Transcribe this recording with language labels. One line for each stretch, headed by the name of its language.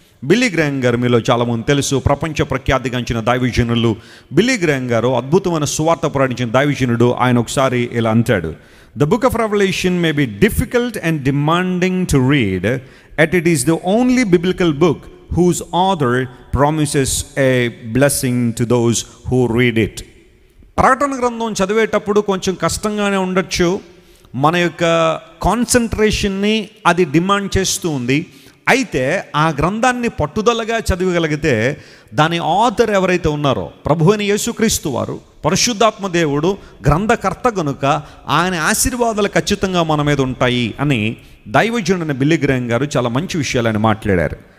Telugu: Billy Graham గారు మీలో చాలామంది తెలుసు, ప్రపంచ ప్రఖ్యాతిగాంచిన దైవజనులు. బిల్లీ గ్రాహం గారు అద్భుతమైన సువార్త ప్రకటించిన దైవజనుడు. ఆయన ఒకసారి ఇలా అంటాడు,
English: The book of revelation may be difficult and demanding to read, yet it is the only biblical book whose author promises a blessing to those who read it.
Telugu: ప్రకటన గ్రంథం చదివేటప్పుడు కొంచెం కష్టంగానే ఉండొచ్చు, మన యొక్క కాన్సన్ట్రేషన్ని అది డిమాండ్ చేస్తూ ఉంది, అయితే ఆ గ్రంథాన్ని పట్టుదలగా చదవగలిగితే దాని ఆథర్ ఎవరైతే ఉన్నారో ప్రభు అయిన యేసుక్రీస్తు వారు, పరిశుద్ధాత్మ దేవుడు గ్రంథకర్త గనుక ఆయన ఆశీర్వాదాలు ఖచ్చితంగా మన మీద ఉంటాయి అని దైవజనుడైన బిల్లీ గ్రాహం గారు చాలా మంచి విషయాలు ఆయన మాట్లాడారు.